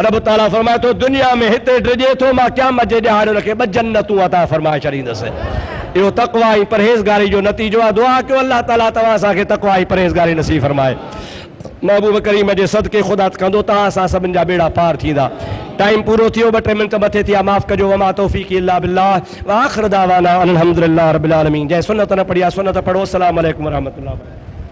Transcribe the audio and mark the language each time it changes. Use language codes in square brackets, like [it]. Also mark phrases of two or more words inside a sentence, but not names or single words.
[sd] रब ताला फरमाए थो दुनिया में हिते डिॼे थो, मां क़यामत जे ॾिहाड़े हुनखे ॿ जन्नतूं अता फरमाए छॾींदुसि। इहो तक़वा ऐं परहेज़गारी जो नतीजो आहे। दुआ कयो अल्लाह ताला तव्हां असांखे तक़वा ऐं परहेज़गारी नसीब फरमाए। महबूब करीम जे सदके ख़ुदा कंदो तव्हां असां सभिनि जा बेड़ा पार थींदा। टाइम पूरो थियो, 2-3 मिंट मथे थिया, माफ़ कजो। [ar] وما توفيقي إلا بالله وآخر دعوانا أن الحمد لله رب العالمين. [sd] जंहिं सुन्नत न पढ़ी आहे सुन्नत पढ़ो। [ar] السلام عليكم ورحمة الله.